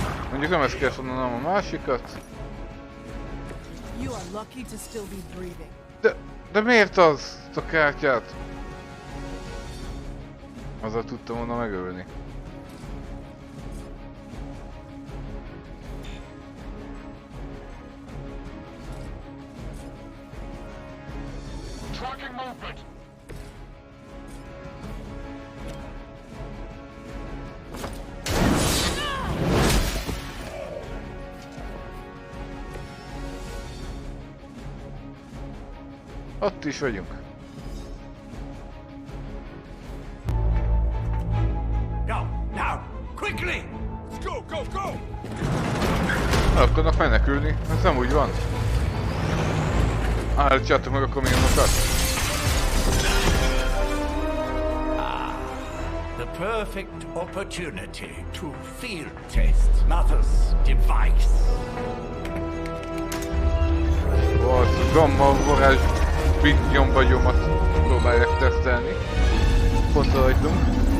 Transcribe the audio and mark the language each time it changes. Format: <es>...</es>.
<hu>Mondjuk nem ezt kell mondanom a másikat.</hu> <en>You are lucky to still be breathing.</en> <hu>De miért az? A kártyát? Azzal tudtam volna megölni.</hu> <en>Tracking movement.</en> <hu>Ott is vagyunk.</hu> <en>Now, quickly! Let's go, go, go!</en> <hu>El akarnak menekülni, ez nem úgy van. Állítsátok meg a kamionokat.</hu> <en>perfect opportunity to field test Mother's device.</en> <hu>Az gamma varázs nyomvagyomat próbálják tesztelni. Pont rajtunk.</hu>